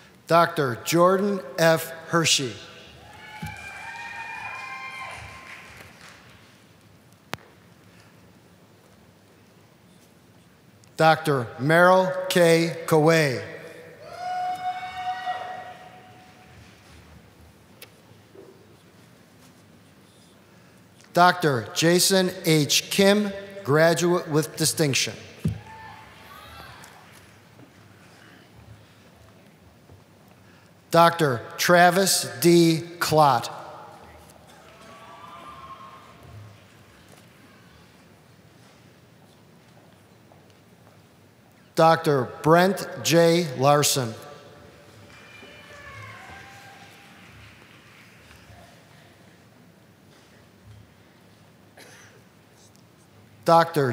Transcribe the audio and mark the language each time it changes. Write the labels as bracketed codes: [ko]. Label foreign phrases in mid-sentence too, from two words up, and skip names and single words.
[en] Dr. Jordan F. Hershey. Dr. Merrill K. Kaway. Dr. Jason H. Kim, graduate with distinction. Dr. Travis D. Klott. Dr. Brent J. Larson. Dr.